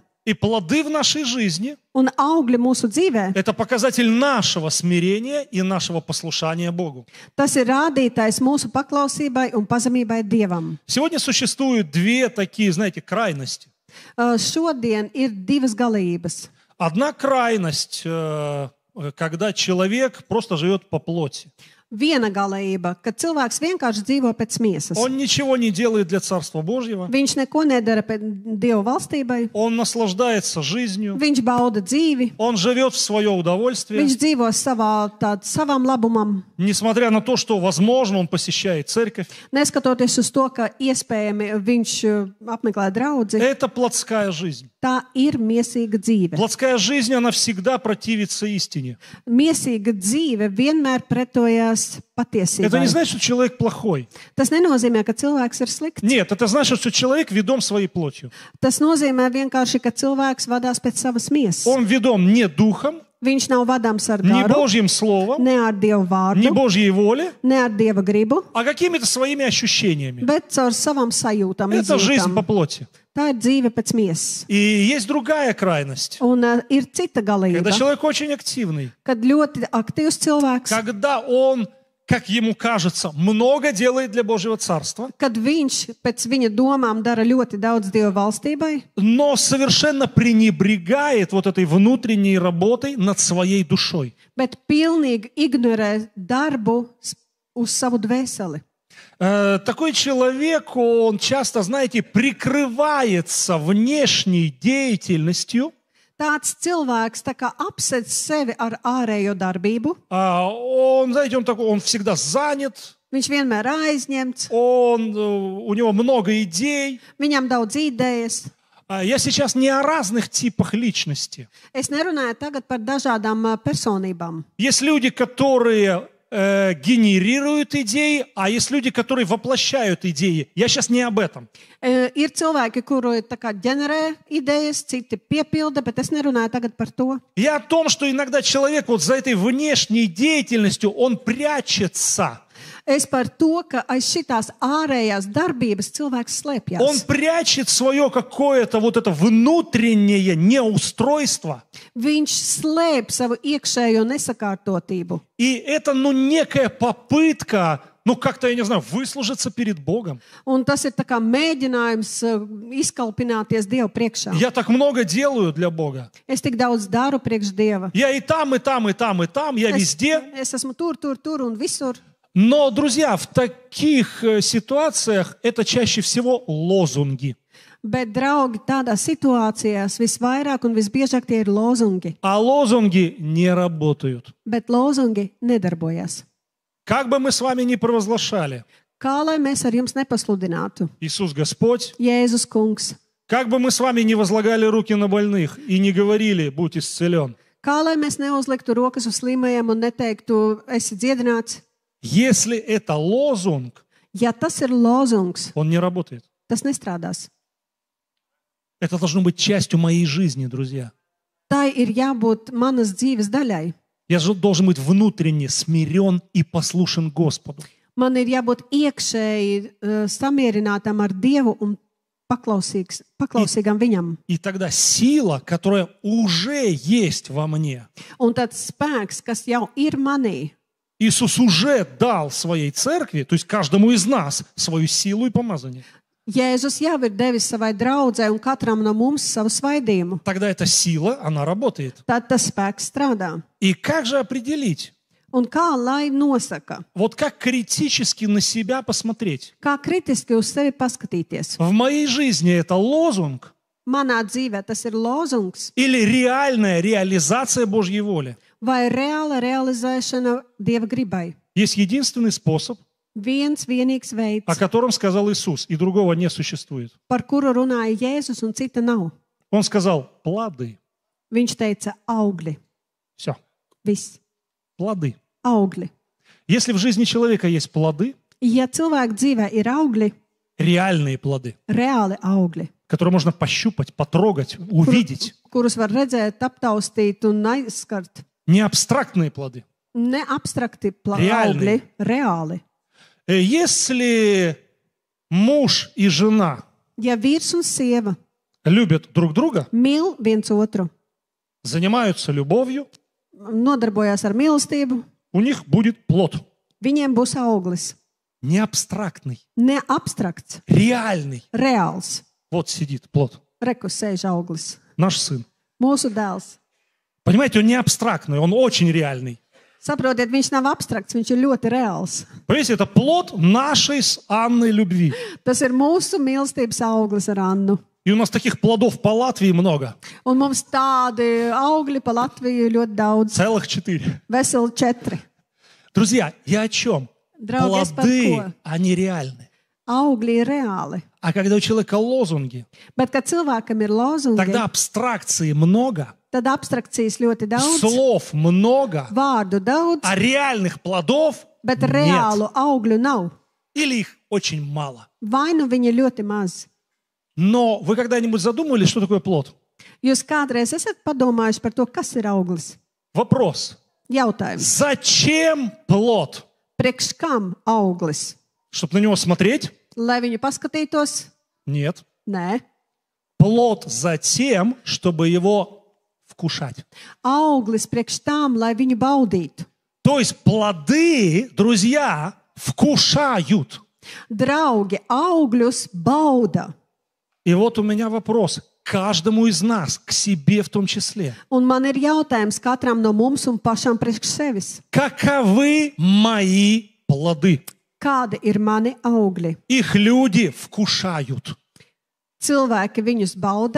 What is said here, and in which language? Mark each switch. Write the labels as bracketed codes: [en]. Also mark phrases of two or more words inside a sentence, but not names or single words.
[ru] И плоды в нашей жизни [lv] Un augļi mūsu dzīvē, – [ru] это показатель нашего смирения и нашего послушания Богу. [lv] tas ir rādītājs mūsu paklausībai un pazemībai Dievam. [ru] Сегодня существуют две такие, знаете, крайности. [lv] Šodien ir divas galības. [ru] Одна крайность, когда человек просто живет по плоти. [lv] Viena galība, kad cilvēks vienkārši dzīvo pēc miesas. [ru] Он ничего не делает для Царства Божьего. [lv] Viņš neko nedara pēc Dieva valstībai. [ru] Он наслаждается жизнью. [lv] Viņš bauda dzīvi. [ru] Он живет в свое удовольствие. [lv] Viņš dzīvo savam labumam. [ru] Несмотря на то, что, возможно, он посещает церковь. [lv] Neskatoties uz to, ka iespējami viņš apmeklē draudzi, [ru] Это плотская жизнь. [lv] tā ir miesīga dzīve. [ru] Плотская жизнь, она всегда противится истине. [lv] Miesīga dzīve vienmēr pretojas [ru] Это не [lv] patiesībai. [ru] значит, что человек плохой. [lv] Tas nenozīmē, ka cilvēks ir slikts. [ru] Нет, это значит, что человек ведом своей плотью. [lv] Tas nozīmē vienkārši, ka cilvēks vadās pēc savas miesas. [ru] Он ведом не духом, [lv] Viņš nav vadāms ar [ru] не [lv] garu, [ru] Божьим словом, [lv] ne ar Dieva [ru] не [lv] vārdu, [ru] Божьей воле, [lv] ne ar Dieva gribu, [ru] а какими-то своими ощущениями. [lv] bet caur savām sajūtām. [ru] Это жизнь по [lv] izjūtām. [ru] плоти. [lv] Tā ir dzīve pēc miesas. [ru] И есть другая крайность, [lv] Un ir cita [ru] когда [lv] galība, [ru] человек очень активный, [lv] kad ļoti aktīvs cilvēks, [ru] когда он, как ему кажется, много делает для Божьего Царства, [lv] kad viņš pēc viņa domām dara ļoti daudz Dieva valstībai, [ru] но совершенно пренебрегает вот этой внутренней работой над своей душой. [lv] bet pilnīgi ignorē darbu uz savu dvēseli. [ru] Такой человек, он часто, знаете, прикрывается внешней деятельностью, [lv] Tāds cilvēks tā kā apsedz sevi ar ārējo darbību. [ru] он, знаете, он всегда занят, [lv] Viņš vienmēr aizņemts, [ru] у него много идей. [lv] viņam daudz idejas. [ru] Я сейчас не о разных типах личности. [lv] Es nerunāju tagad par dažādām personībām. [ru] Есть люди, которые генерируют идеи, а есть люди, которые воплощают идеи. Я сейчас не об этом. [lv] Ir cilvēki, kuri tā kā ģenerē idejas, citi piepilda, bet es nerunāju tagad par to. [ru] Я о том, что иногда человек вот за этой внешней деятельностью, он прячется. [lv] Es par to, ka aiz šitās ārējās darbības cilvēks [ru] Он [lv] slēpjas. [ru] прячет свое какое-то вот это внутреннее неустройство. [lv] Viņš slēp savu iekšējo nesakārtotību. [ru] И это, некая попытка, Ну, как-то, я не знаю, выслужиться перед Богом. [lv] Un tas ir tā kā mēģinājums izkalpināties Dievu priekšā. [ru] Я так много делаю для Бога. [lv] Es tik daudz daru priekš Dieva. [ru] Я и там, и там, и там, и там, я везде. [lv] Es esmu tur un visur. [ru] Но, друзья, в таких ситуациях это чаще всего лозунги. [lv] Bet, draugi, tādās situācijās visvairāk un visbiežāk tie ir lozungi. [ru] А лозунги не работают. [lv] Bet lozungi nedarbojas. [ru] Как бы мы с вами ни провозглашали, [lv] Kā lai mēs ar jums nepasludinātu? [ru] Иисус Господь, [lv] Jēzus kungs. [ru] как бы мы с вами не возлагали руки на больных и не говорили, будь исцелен, [lv] Kā lai mēs neuzliktu rokas uz slimajiem un neteiktu, esi dziedināts? [ru] если это лозунг, [lv] Ja tas ir lozungs, [ru] он не работает. [lv] tas nestrādās. [ru] Это должно быть частью моей жизни, друзья. [lv] Tai ir jābūt manas dzīves daļai. [ru] Я должен быть внутренне смирен и послушен Господу. [lv] Man ir jābūt iekšēji samierinātam ar Dievu un paklausīgam Viņam. [ru] И тогда сила, которая уже есть во мне, [lv] Un tad spēks, kas jau ir manī, [ru] Иисус уже дал своей церкви, то есть каждому из нас, свою силу и помазание. [lv] Jēzus jau ir devis savai draudzē un katram no mums savu svaidījumu. [ru] Тогда эта сила, она работает. [lv] Tad tas spēks strādā. [ru] И как же определить? [lv] Un kā lai nosaka? [ru] Вот как критически на себя посмотреть? [lv] Kā kritiski uz sevi paskatīties? [ru] В моей жизни это лозунг [lv] Manā dzīvē tas ir lozungs [ru] или реальная реализация Божьей воли? [lv] vai reāla realizēšana Dieva gribai. [ru] Есть единственный способ, [lv] Viens vienīgs veids, [ru] о котором сказал Иисус, и другого не существует. [lv] par kuru runāja Jēzus un cita nav. [ru] Он сказал, плоды. [lv] Viņš teica augļi. [ru] Все, [lv] Viss. [ru] плоды. [lv] Augļi. [ru] Если в жизни человека есть плоды, [lv] Ja cilvēka dzīvē ir augļi, [ru] реальные плоды, [lv] reāli augļi, [ru] которые можно пощупать, потрогать, увидеть, [lv] kurus var redzēt, aptaustīt un aizskart, [ru] не абстрактные плоды. [lv] ne abstrakti Reāli. augļi, reāli. [ru] Если муж и жена [lv] Ja vīrs un sieva [ru] любят друг друга, [lv] mīl viens otru, [ru] занимаются любовью, [lv] nodarbojās ar mīlestību, [ru] у них будет плод. [lv] viņiem būs auglis. [ru] Не абстрактный, [lv] Ne abstrakts, [ru] реальный. [lv] reāls. [ru] Вот сидит плод, [lv] Rekus sēž auglis. [ru] наш сын. [lv] Mūsu dēls. [ru] Понимаете, он не абстрактный, он очень реальный. [lv] Saprotiet, viņš nav abstrakts, viņš ir ļoti reāls. [ru] Понимаете, это плод нашей с Анной любви. [lv] Tas ir mūsu mīlestības auglis ar Annu. [ru] И у нас таких плодов по Латвии много. [lv] Un mums tādi augļi pa Latviju ļoti daudz. [ru] Целых 4. [lv] Veseli 4. [ru] Друзья, я о чем? [lv] Draugi, es par [ru] Плоды, [lv] ko? [ru] они реальны. [lv] Augļi ir reāli. [ru] А когда у человека лозунги, [lv] Bet, kad cilvēkam ir lozungi, [ru] тогда абстракции много, [lv] tad abstrakcijas ļoti daudz, [ru] слов много, [lv] vārdu daudz, [ru] а реальных плодов [lv] bet [ru] нет. [lv] reālu augļu nav. [ru] Или их очень мало. [lv] Vai nu viņi ļoti maz. [ru] Но вы когда-нибудь задумывались, что такое плод? [lv] Jūs kādreiz esat padomājuši par to, kas ir auglis? [ru] Вопрос. [lv] Jautājums. [ru] Зачем плод? [lv] Priekš kam auglis? [ru] Чтобы на него смотреть? [lv] Lai viņu paskatītos? [ru] Нет. [lv] Nē. [ru] Плод затем, чтобы его вкушать. [lv] Auglis priekš tām, lai viņu baudītu. [ru] То есть плоды, друзья, вкушают. [lv] Draugi, augļus bauda. [ru] И вот у меня вопрос каждому из нас, к себе в том числе. [lv] Un man ir jautājums katram no mums un pašam priekš sevis. [ru] Каковы мои плоды? [lv] Kādi ir mani augļi? [ru] Их люди вкушают. [lv] Cilvēki viņus bauda,